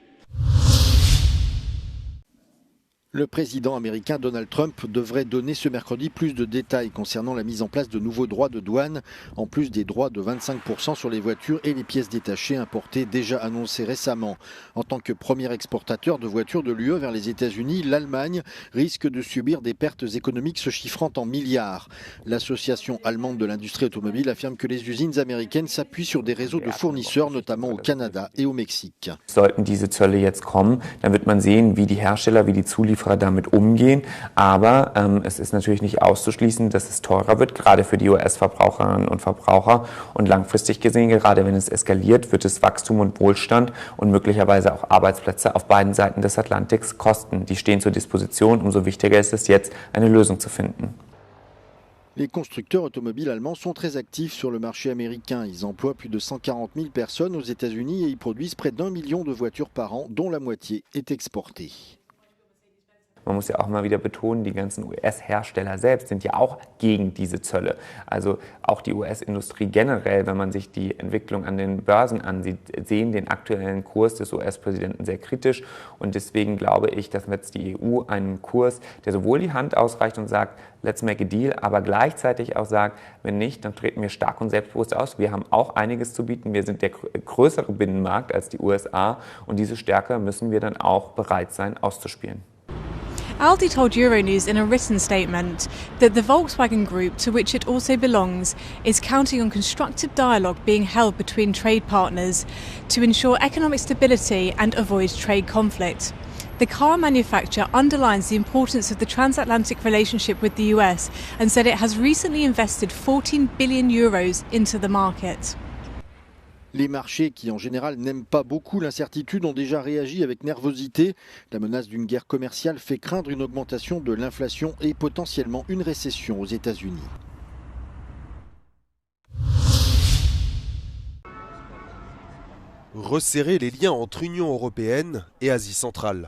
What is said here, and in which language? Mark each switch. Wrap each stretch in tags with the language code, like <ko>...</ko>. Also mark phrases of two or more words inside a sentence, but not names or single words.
<fr>Le président américain Donald Trump devrait donner ce mercredi plus de détails concernant la mise en place de nouveaux droits de douane, en plus des droits de 25% sur les voitures et les pièces détachées importées déjà annoncées récemment. En tant que premier exportateur de voitures de l'UE vers les États-Unis, l'Allemagne risque de subir des pertes économiques se chiffrant en milliards. L'association allemande de l'industrie automobile affirme que les usines américaines s'appuient sur des réseaux de fournisseurs, notamment au Canada et au Mexique.</fr> <de>Sollten diese Zölle jetzt kommen, dann wird man sehen, wie die Hersteller, wie die Zulieferer damit umgehen, aber es ist natürlich nicht auszuschließen, dass es teurer wird, gerade für die US-Verbraucherinnen und Verbraucher und langfristig gesehen, gerade wenn es eskaliert, wird es Wachstum und Wohlstand und möglicherweise auch Arbeitsplätze auf beiden Seiten des Atlantiks kosten. Die stehen zur Disposition, umso wichtiger ist es jetzt, eine Lösung zu finden. Les constructeurs automobiles allemands sont très actifs sur le marché américain. Ils emploient plus de 140 000 personnes aux États-Unis et ils produisent près d'1 million de voitures par an, dont la moitié est exportée. Man muss ja auch mal wieder betonen, die ganzen US-Hersteller selbst sind ja auch gegen diese Zölle. Also auch die US-Industrie generell, wenn man sich die Entwicklung an den Börsen ansieht, sehen den aktuellen Kurs des US-Präsidenten sehr kritisch. Und deswegen glaube ich, dass jetzt die EU einen Kurs, der sowohl die Hand ausreicht und sagt,</de> <en>let's make a deal,</en> <de>aber gleichzeitig auch sagt, wenn nicht, dann treten wir stark und selbstbewusst aus. Wir haben auch einiges zu bieten. Wir sind der größere Binnenmarkt als die USA und diese Stärke müssen wir dann auch bereit sein auszuspielen.</de> <en>Aldi told Euronews in a written statement that the Volkswagen Group, to which it also belongs, is counting on constructive dialogue being held between trade partners to ensure economic stability and avoid trade conflict. The car manufacturer underlines the importance of the transatlantic relationship with the US and said it has recently invested 14 billion euros into the market.</en> <fr>Les marchés, qui en général n'aiment pas beaucoup l'incertitude, ont déjà réagi avec nervosité. La menace d'une guerre commerciale fait craindre une augmentation de l'inflation et potentiellement une récession aux États-Unis. Resserrer les liens entre Union européenne et Asie centrale.</fr>